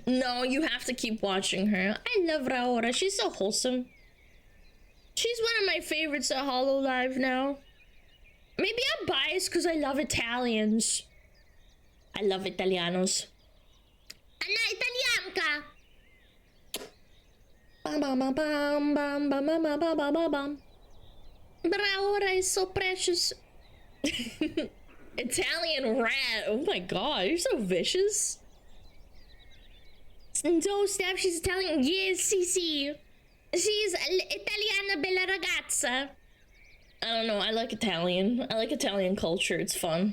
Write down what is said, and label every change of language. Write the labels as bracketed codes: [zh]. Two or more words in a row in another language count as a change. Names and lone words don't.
[en] No, you have to keep watching her. I love Raora. She's so wholesome. She's one of my favorites at HoloLive now. Maybe I'm biased because I love Italians. I love Italianos. Anna Italianka. Bam bam bam bam bam bam bam bam bam bam bam. Raora is so precious. Italian rat. Oh my god, you're so vicious. No, Steph, she's Italian. Yes, Sisi. [it] She's Italiana bella ragazza. [en] I don't know, I like Italian. I like Italian culture, it's fun.